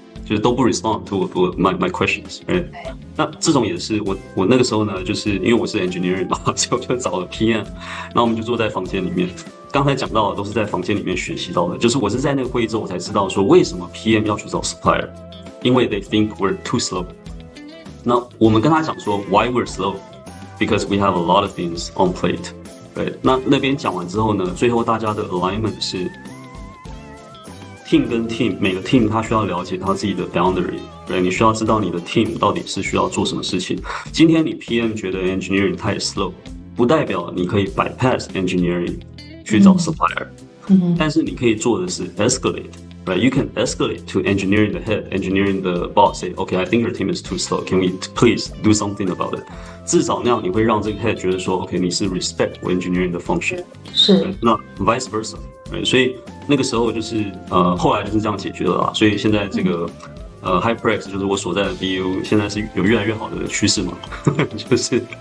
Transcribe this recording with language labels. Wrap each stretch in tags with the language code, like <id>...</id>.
<zh>就是都不</zh> <en>respond to my questions，</en> <zh>那这种也是我那个时候呢，就是因为我是 engineering 嘛，所以我就找了 PM， 那我们就坐在房间里面。刚才讲到的都是在房间里面学习到的，就是我是在那个会议之后我才知道说为什么 PM 要去找 supplier， 因为</zh> <en>they think we're too slow。</en> <zh>那我们跟他讲说</zh> <en>why we're slow， because we have a lot of things on plate。</en> <zh>那边讲完之后呢，最后大家的 alignment 是。team 跟 team， 每个 team 他需要了解他自己的 boundary， 你需要知道你的 team 到底是需要做什么事情。今天你 PM 觉得 engineering 太 slow， 不代表你可以 bypass engineering 去找 supplier，但是你可以做的是</zh> <en>escalate。You can escalate to engineering the head, engineering the boss. Say, okay, I think your team is too slow. Can we please do something about it?</en> <zh>至少那样你会让这个 head 觉得说 ，OK， 你是 respect 我 engineering 的 function。是。那 vice versa。所以那个时候就是后来就是这样解决了啦。所以现在这个HyperX 就是我所在的 BU， 现在是有越来越好的趋势嘛，就是</zh>